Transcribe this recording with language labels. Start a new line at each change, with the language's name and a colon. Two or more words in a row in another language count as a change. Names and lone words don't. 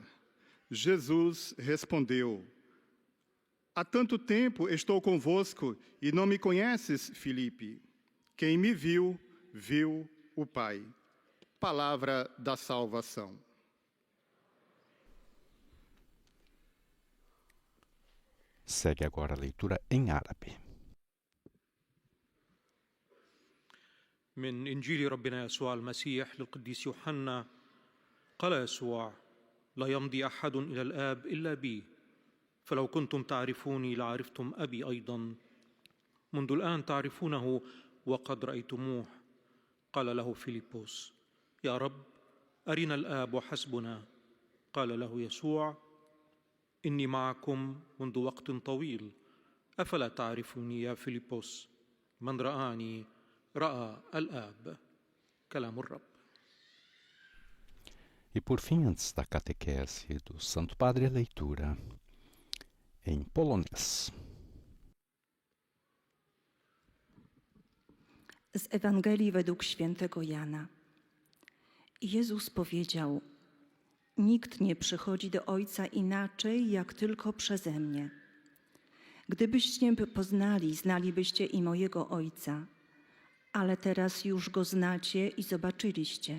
Portuguese: Jesus respondeu: Há tanto tempo estou convosco e não me conheces, Filipe. Quem me viu, viu o Pai. Palavra da salvação. Segue agora a leitura em árabe.
Arabic: من إنجيل ربنا يسوع المسيح للقديس يوحنا قال يسوع: لا يمضي أحد إلى الآب إلا بي، فلو كنتم تعرفوني لعرفتم أبي أيضا. منذ الآن تعرفونه وقد رأيتموه. قال له فيلبس: يا رب، أرنا الآب وحسبنا. قال له يسوع: إني معكم منذ وقت طويل، أفلا تعرفوني يا فيلبس؟ من رآني رأى الآب. كلام الرب.
Portuguese: E por fim, antes da catequese do Santo Padre, a leitura em polonês.
Polish: Z Ewangelii według świętego Jana. Jezus powiedział: Nikt nie przychodzi do Ojca inaczej, jak tylko przeze mnie. Gdybyście mnie poznali, znalibyście i mojego Ojca, ale teraz już Go znacie i zobaczyliście.